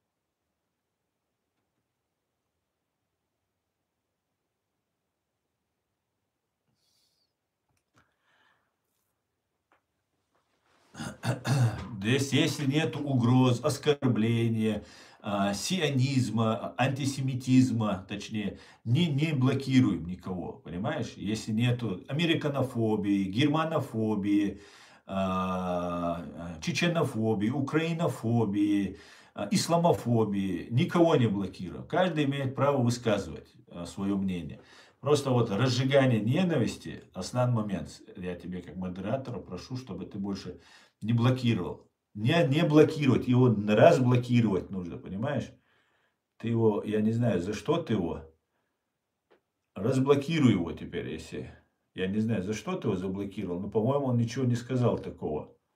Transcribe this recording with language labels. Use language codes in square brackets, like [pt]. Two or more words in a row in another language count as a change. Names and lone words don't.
[ru] Здесь, если нет угроз, оскорбления, сионизма, антисемитизма, точнее, не блокируем никого, понимаешь? Если нету американофобии, германофобии, чеченофобии, украинофобии, исламофобии, никого не блокируем. Каждый имеет право высказывать свое мнение. Просто вот разжигание ненависти, основной момент, я тебе как модератора прошу, чтобы ты больше не блокировал. Не блокировать, его разблокировать нужно, понимаешь? Ты его, я не знаю, за что ты его, разблокируй его теперь, если, я не знаю, за что ты его заблокировал, но, по-моему, он ничего не сказал такого.